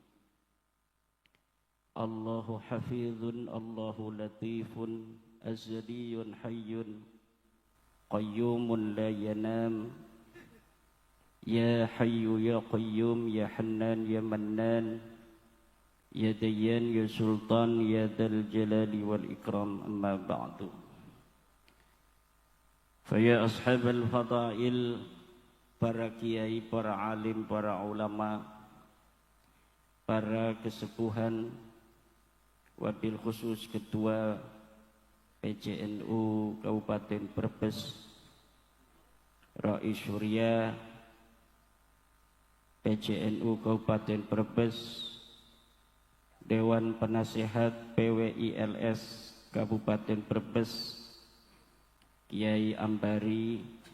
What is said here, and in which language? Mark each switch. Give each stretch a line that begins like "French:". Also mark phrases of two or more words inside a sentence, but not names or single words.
Arabic: الله حفيظ، الله لطيف، أزلي حي، قيوم لا ينام. يا حي يا قيوم يا حنان يا منان، يا ديان، يا سلطان، يا ذا الجلال والإكرام، أما بعد. فيا أصحاب الفضائل,
Indonesian: para kiai, para alim, para ulama, para kesepuhan, wabil khusus ketua PCNU Kabupaten Brebes, Rais Surya PCNU Kabupaten Brebes, Dewan Penasehat PWI-LS Kabupaten Brebes, Kiai Ambari,